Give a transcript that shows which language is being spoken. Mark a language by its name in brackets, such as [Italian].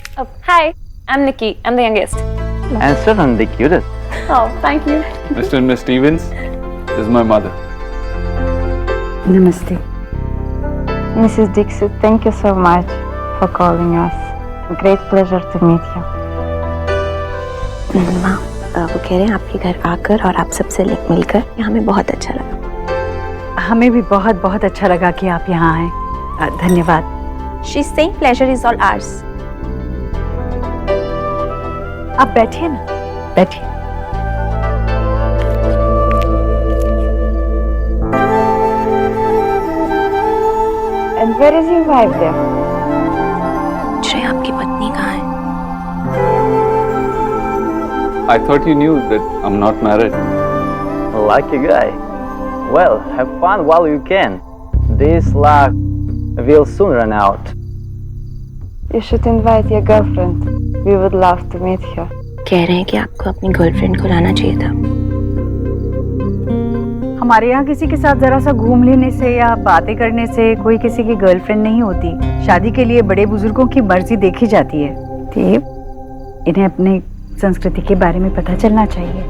[English] Oh, hi, I'm Nikki. I'm the youngest. And certainly the cutest. Oh, thank you. Mr. and Miss Stevens, this is my mother. [Hindi] नमस्ते। [English] Mrs. Dixit, thank you so much for calling us. Great pleasure to meet you. [Hindi] माँ, वो कह रहे हैं आपके घर आकर और आप सबसे मिलकर ये हमें बहुत अच्छा लगा। हमें भी बहुत बहुत अच्छा लगा कि आप यहाँ आए। धन्यवाद। [English] She's saying pleasure is all ours. [Hindi] आप बैठिए ना, बैठिए। [English] And where is your wife there? [Hindi] पूछ रहे हैं आपकी पत्नी कहाँ है? [English] I thought you knew that I'm not married. Lucky guy. Well, have fun while you can. This luck will soon run out. You should invite your girlfriend. We would love to meet her. [Hindi] कह रहे हैं कि आपको अपनी girlfriend को लाना चाहिए था। हमारे यहाँ किसी के साथ जरा सा घूम लेने से या बातें करने से कोई किसी की गर्लफ्रेंड नहीं होती। शादी के लिए बड़े बुजुर्गों की मर्जी देखी जाती है। देव, इन्हें अपनी संस्कृति के बारे में पता चलना चाहिए।